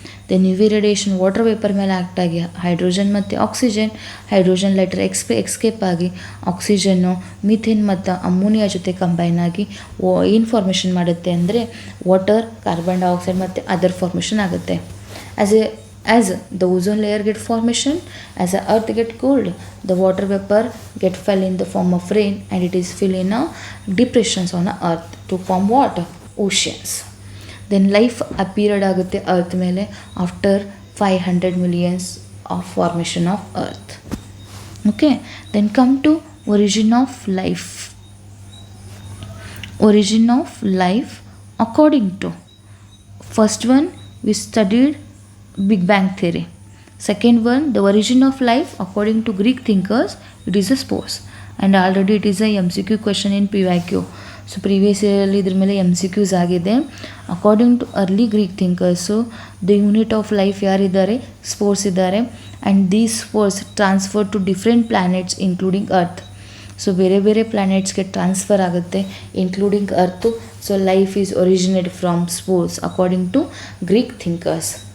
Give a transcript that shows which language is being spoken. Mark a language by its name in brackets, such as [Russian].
[Kannada] Then you V radiation water vapour ಮೇಲೆ act ಆಗಿ hydrogen ಮತ್ತು ಆಕ್ಸಿಜನ್, ಹೈಡ್ರೋಜನ್ ಲೈಟರ್ ಎಸ್ಕೇಪ್ ಆಗಿ ಆಕ್ಸಿಜನ್ನು ಮೀಥೇನ್ ಮತ್ತು ಅಮೋನಿಯಾ ಜೊತೆ ಕಂಬೈನ್ ಆಗಿ ಏನು ಫಾರ್ಮೇಷನ್ ಮಾಡುತ್ತೆ ಅಂದರೆ ವಾಟರ್, ಕಾರ್ಬನ್ ಡೈಆಕ್ಸೈಡ್ ಮತ್ತು ಅದರ್ ಫಾರ್ಮೇಷನ್ ಆಗುತ್ತೆ. [English] As the ozone layer get formation, as the earth get cooled, the water vapor get fell in the form of rain and it is fill in a depressions on the earth to form what? Oceans. Then life appeared ಆಗುತ್ತೆ earth ಮೇಲೆ after 500 millions of formation of earth. Okay, then come to origin of life. Origin of life according to first one we studied Big Bang theory. Second one, the origin of life according to Greek thinkers, it is a spores. And already it is a MCQ question in PYQ. So previous year [Kannada] ಇದ್ರ ಮೇಲೆ MCQs ಆಗಿದೆ. [English] According to early Greek thinkers the unit of life ಯಾರಿದ್ದಾರೆ, spores ಇದ್ದಾರೆ. And these spores transfer to different planets including earth. [Kannada] So ಬೇರೆ ಬೇರೆ ಪ್ಲ್ಯಾನೆಟ್ಸ್ಗೆ transfer ಆಗುತ್ತೆ including earth. [English] So life is originate from spores according to Greek thinkers.